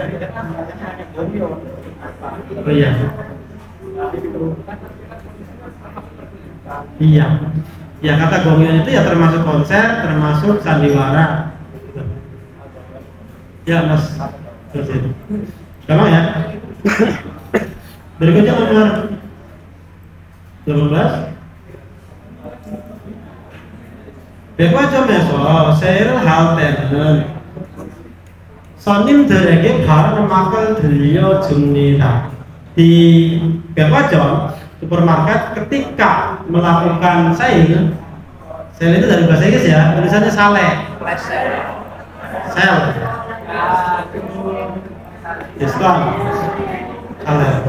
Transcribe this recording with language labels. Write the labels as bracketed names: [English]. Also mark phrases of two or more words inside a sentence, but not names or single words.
[Indonesian] Oh iya. Iya. Ya kata gongyon itu ya termasuk konser, termasuk sandiwara. Ya Mas. Gampang ya. Berikutnya nomor 12. [Korean] 백화점에서 세일을 할 때는 손님들에게 바른 음악을 들려줍니다. [Indonesian] Di 백화점 supermarket ketika melakukan sale itu dari bahasa Inggris ya, tulisannya sale, sale, diskon, sale.